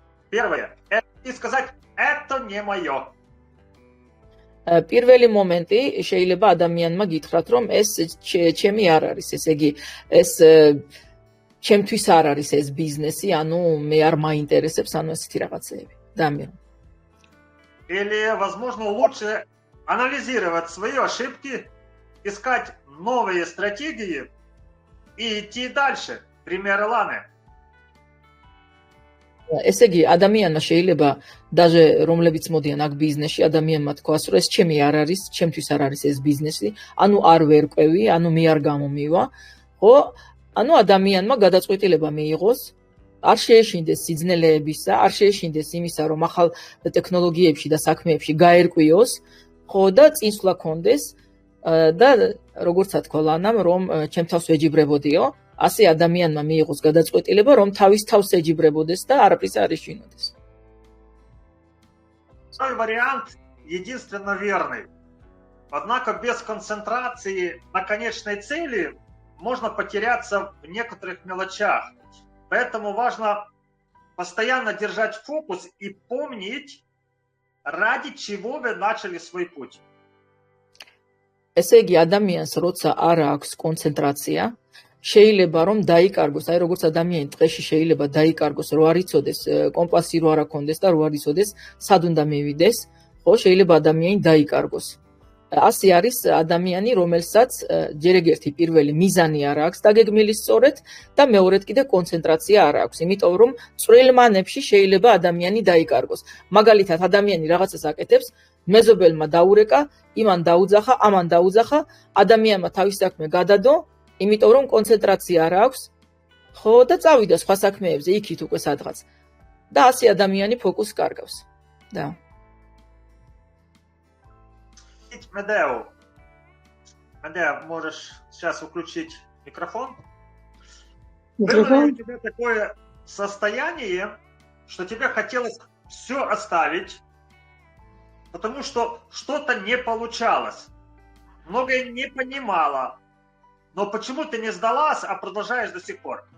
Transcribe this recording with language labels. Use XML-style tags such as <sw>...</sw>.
<ru>Первое. Это сказать, это не мое.</ru> <ka>პირველი მომენტი შეიძლება ადამიანმა გითხრათ, რომ ეს ჩემი არ არის, ესე იგი ეს ჩემთვის არ არის ეს ბიზნესი, ანუ მე არ მაინტერესებს, ანუ ესეთი რაღაცეები. დამერო.</ka> <ru>Или, возможно, лучше анализировать свои ошибки, искать новые стратегии и идти дальше. Пример Ланы.</ru> <ka>ესე იგი, ადამიანმა შეიძლება</ka> <ru>даже</ru> <ka>რომლებიც მოდიან აქ ბიზნესში, ადამიანმა თქვას, რომ ეს ჩემი არ არის, ჩემთვის არ არის ეს ბიზნესი, ანუ არ ვერკვევი, ანუ მე არ გამომივა, ხო? ანუ ადამიანმა გადაწყვეტილება მიიღოს, არ შეეშინდეს სიძნელეებისა, არ შეეშინდეს იმისა, რომ ახალ ტექნოლოგიებში და საქმეებში გაერკვიოს, ხო და წინსვლა კონდეს და როგორც თქვა ლანამ, რომ ჩემ თავს ეჯიბრებოდიო, ასე ადამიანმა მიიღოს გადაწყვეტილება, რომ თავის თავს ეჯიბრებოდეს და არაფრის არ ეშინოდეს.</ka> <ru>Второй вариант единственно верный. Однако без концентрации на конечной цели можно потеряться в некоторых мелочах. Поэтому важно постоянно держать фокус и помнить, ради чего вы начали свой путь.</ru> <ka>ესე იგი, ადამიანს როცა არ აქვს კონცენტრაცია, შეიძლება რომ დაიკარგოს, აი როგორც ადამიანი დღეში შეიძლება დაიკარგოს, რო არ იცოდეს კომპასი რო არ აქონდეს და რო არ იცოდეს სად უნდა მივიდეს, ხო, შეიძლება ადამიანი დაიკარგოს. ასე არის ადამიანი, რომელსაც ჯერ ეგერთი პირველი მიზანი არ აქვს დაგეგმილი სწორედ და მეორედ კიდე კონცენტრაცია არ აქვს, იმიტომ რომ წვრილ მანებში შეიძლება ადამიანი დაიკარგოს. მაგალითად, ადამიანი რაღაცას აკეთებს, მეზობელმა დაურეკა, იმან დაუძახა, ამან დაუძახა, ადამიანმა თავის საქმე გადადო, იმიტომ რომ კონცენტრაცია არ აქვს, ხო და წავიდა სხვა საქმეებზე, იქით უკვე სადღაც. და ასე ადამიანი ფოკუსს კარგავს. და</ka> <ru>Медео, можешь сейчас включить микрофон? Было ли у тебя такое состояние, что тебе хотелось все оставить, потому что что-то не получалось, многое не понимала, но почему ты не сдалась, а продолжаешь до сих пор?</ru>